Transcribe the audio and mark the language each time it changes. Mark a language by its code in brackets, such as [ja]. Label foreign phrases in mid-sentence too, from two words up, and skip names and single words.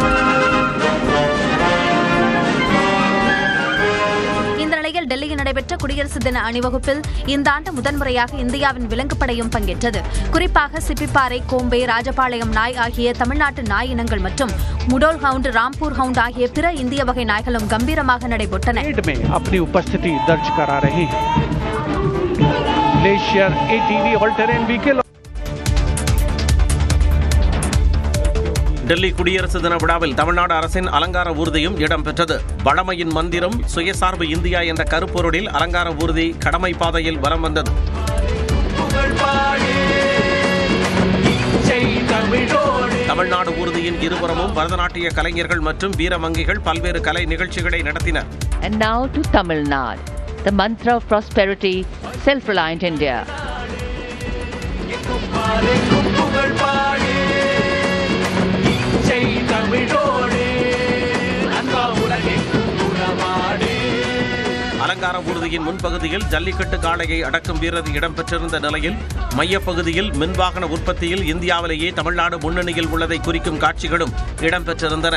[ta] இந்த நிலையில் டெல்லியில் நடைபெற்ற குடியரசு தின அணிவகுப்பில் இந்த ஆண்டு முதன்முறையாக இந்தியாவின் விலங்குப்படையும் பங்கேற்றது. குறிப்பாக சிப்பிப்பாறை, கோம்பை, ராஜபாளையம் நாய் ஆகிய தமிழ்நாட்டு நாய் இனங்கள் மற்றும் முடோல் ஹவுண்ட், ராம்பூர் ஹவுண்ட் ஆகிய பிற இந்திய வகை நாய்களும் கம்பீரமாக நடைபெற்றன. [hi] अपनी उपस्थिति दर्ज करा रहे हैं। [en] glacier ATV all terrain vehicle. [ta] டெல்லி குடியரசு தின விழாவில் தமிழ்நாடு அரசின் அலங்கார ஊர்தியும் இடம்பெற்றது. வளமையின் மந்திரம் சுயசார்பு இந்தியா என்ற கருப்பொருளில் அலங்கார ஊர்தி கடமை பாதையில் வலம் வந்தது. தமிழ்நாடு ஊர்தியின் இருபுறமும் பரதநாட்டிய கலைஞர்கள் மற்றும் வீரமங்கிகள் பல்வேறு கலை நிகழ்ச்சிகளை நடத்தினர். [en] And now to Tamil Nadu, the mantra of prosperity, self-reliant India. [ta] அலங்கார ஊர்தியின் முன்பகுதியில் ஜல்லிக்கட்டு காளையை அடக்கும் வீரர் இடம்பெற்றிருந்த நிலையில் மையப்பகுதியில் மின்வாகன உற்பத்தியில் இந்தியாவிலேயே தமிழ்நாடு முன்னணியில் உள்ளதை குறிக்கும் காட்சிகளும் இடம்பெற்றிருந்தன.